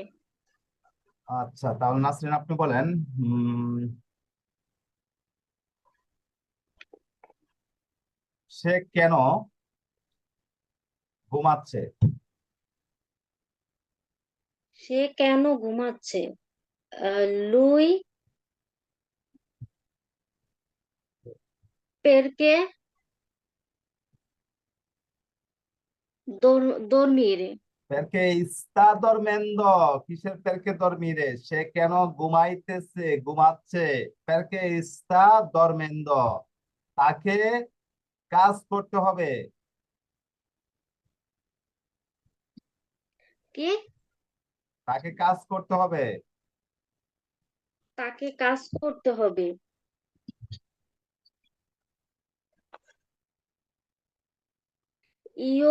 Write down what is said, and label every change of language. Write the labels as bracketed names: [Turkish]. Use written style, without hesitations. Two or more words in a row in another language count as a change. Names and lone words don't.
[Bangla] আচ্ছা, তাহলে নাসরিন আপনি বলেন সে কেন ঘুমাচ্ছে? সে কেন ঘুমাচ্ছে? [Italian] Lui perché dormire. Perché está dormendo, কিসের perché dormire, [Bangla] সে কেন ঘুমাইতেছে, ঘুমাচ্ছে, [Italian] perché está dormendo, [Bangla] তাকে কাজ করতে হবে, কি? তাকে কাজ করতে হবে। তাকে কাজ করতে হবে। ইও